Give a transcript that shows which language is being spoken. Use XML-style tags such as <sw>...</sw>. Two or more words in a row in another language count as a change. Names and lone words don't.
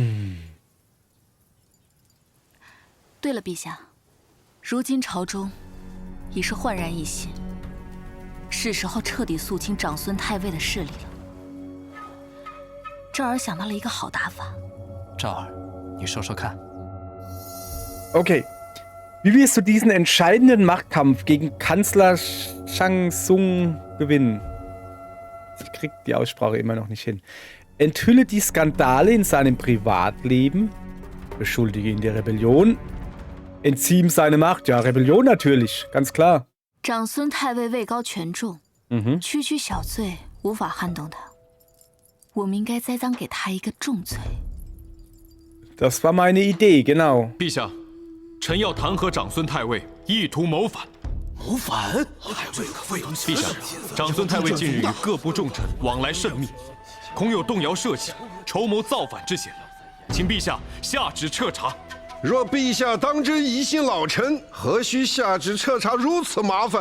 <zh>对了，陛下，如今朝中已是焕然一新，是时候彻底肃清长孙太尉的势力了。这儿想到了一个好打法。赵儿，你说说看。</zh> <de>Okay. Wie wirst du diesen entscheidenden Machtkampf gegen Kanzler Shang Tsung gewinnen? Ich krieg die Aussprache immer noch nicht hin. Enthülle die Skandale in seinem Privatleben, beschuldige ihn der Rebellion, entzieh ihm seine Macht. Ja, Rebellion natürlich, ganz klar.</de> <zh>长孙太尉位高权重，区区小罪无法撼动他。我们应该栽赃给他一个重罪。</zh> <de>Das war meine Idee, genau.</de> <zh>陛下，臣要弹劾长孙太尉意图谋反。谋反？陛下，长孙太尉近日与各部重臣往来甚密，恐有动摇社稷、筹谋造反之嫌，请陛下下旨彻查。若陛下当真疑心老臣，何须下旨彻查如此麻烦？</zh>